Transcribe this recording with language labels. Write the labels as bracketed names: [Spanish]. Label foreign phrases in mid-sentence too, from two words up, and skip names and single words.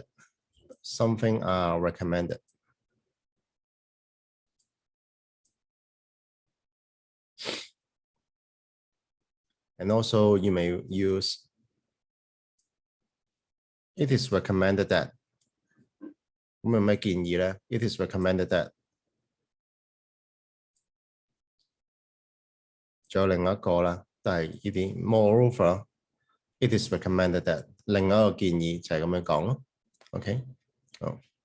[English] Something recommended. And also you may use it is recommended that. [Cantonese] 咁有咩建議咧？ [English] It is recommended that. [Cantonese] 仲有另一個啦，都係呢啲 [English] moreover, it is recommended that [Cantonese] 另一個建議就係咁樣講咯。OK， 好。